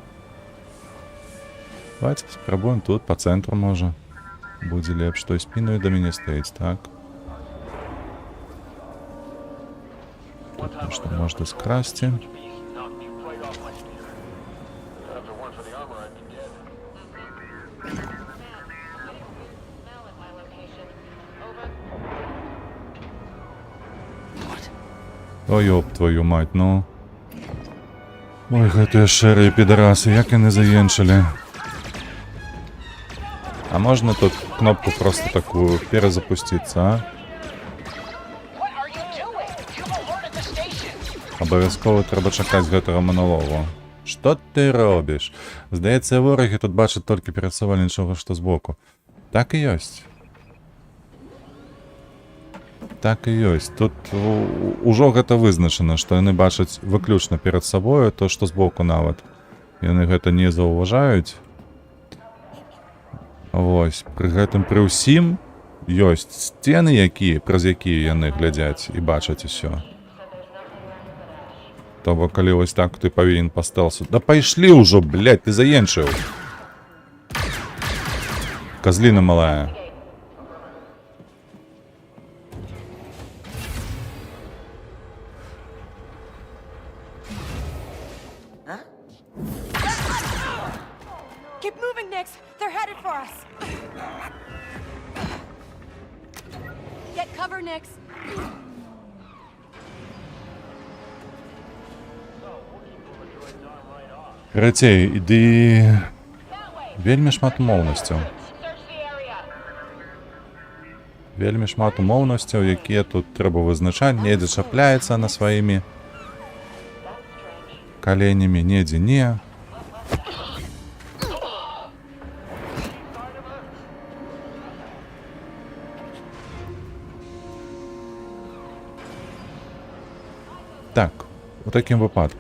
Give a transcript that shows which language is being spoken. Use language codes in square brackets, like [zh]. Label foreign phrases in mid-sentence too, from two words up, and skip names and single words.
[be] Давайте спрабуем тут, по центру можа. Будзе лепш, той спіною да мяне стаіць, так? Тут нешта можна скрасці. [en] Knocked me right off my spear. If it weren't for the armor, I'd be dead. Smell at my location. Over. [ru] Ой, ёб твою мать, ну. [be] Ой, гэтыя шэрыя підарасы, як яны заенчылі. А можна тут кнопку просто такую перезапусціцца, а? [en] What are you doing? You've alerted the station! [be] Абавязкова трэба чакаць гэтага маналогу. Што ты робіш? Здаецца, ворагі тут бачаць толькі перад сабой нічога, што збоку. Так і ёсць. Так і ёсць. Тут ужо гэта вызначана, што яны бачаць выключна перад сабою, то, што збоку нават. Яны гэта не заўважаюць. Вось, пры гэтым пры ўсім ёсць сцены, праз якія яны глядзяць і бачаць усё. То бок, калі вось так ты павінен па стэлсу. Да пайшлі ўжо, блядь, ты заенчыў. Казліна малая. [en] Keep moving, Nix. They're headed for us. Get cover, Nix. [be] Карацей, іды... Вельмі шмат умоўнасцяў. [en] Search the area. [be] Вельмі шмат умоўнасцяў, якія тут трэба вызначаць. Недзе чапляецца на сваімі каленямі, недзе не. Так, у такім выпадку.